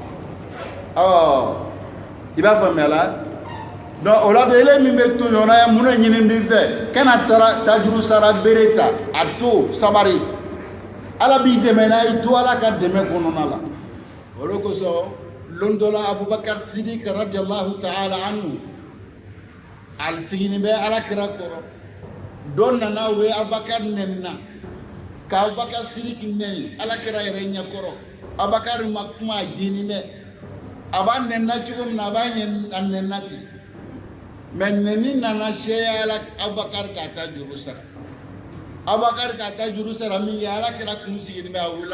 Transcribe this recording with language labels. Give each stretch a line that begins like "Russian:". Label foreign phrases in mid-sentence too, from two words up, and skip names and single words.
Bambara: i b'a faamuya la donc o la de ele min bɛ tɔɲɔna ye mun de ɲini b'i fɛ kana tajuru sara bere ta a to sabari ala b'i dɛmɛ n'a ye to ala ka dɛmɛ kɔnɔna la o de kosɔn lon dɔ la abubakar sidik
Arabic: رضي الله تعالى عنه
Bambara: al sigini bɛ ala kira kɔrɔ dɔ nana o ye abubakar nɛnina ka abubakar sidik nɛni ala kira yɛrɛ ɲɛkɔrɔ abubakar ma kuma a jeni dɛ a b'a nɛnina cogo min na a b'a nɛnina ten mais nɛni nana seya ala abubakar k'a ta juru sara abubakar k'a ta juru sara min ye ala kira kun sigini bɛ a wulila